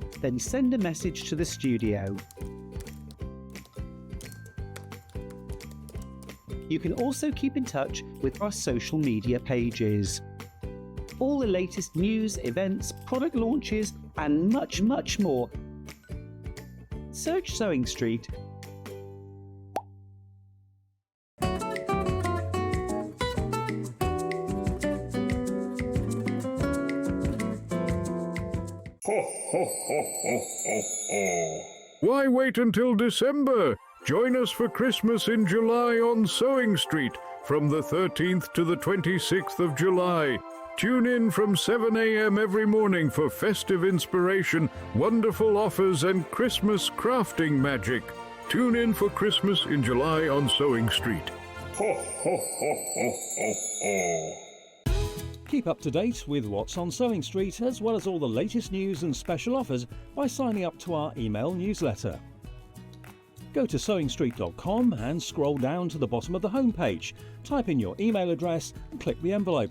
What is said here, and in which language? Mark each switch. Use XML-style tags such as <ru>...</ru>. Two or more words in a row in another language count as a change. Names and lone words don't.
<en>Then send a message to the studio. You can also keep in touch with our social media pages. All the latest news, events, product launches and much more. Search SewingStreet. Ho, ho, ho, ho, ho, ho. Why wait until December? Join us for Christmas in July on SewingStreet from the 13th to the 26th of July. Tune in from 7 a.m. every morning for festive inspiration, wonderful offers and Christmas crafting magic. Tune in for Christmas in July on SewingStreet. Ho, ho, ho, ho, ho, ho. Keep up to date with what's on SewingStreet, as well as all the latest news and special offers by signing up to our email newsletter. Go to SewingStreet.com and scroll down to the bottom of the homepage. Type in your email address and click the envelope.</en>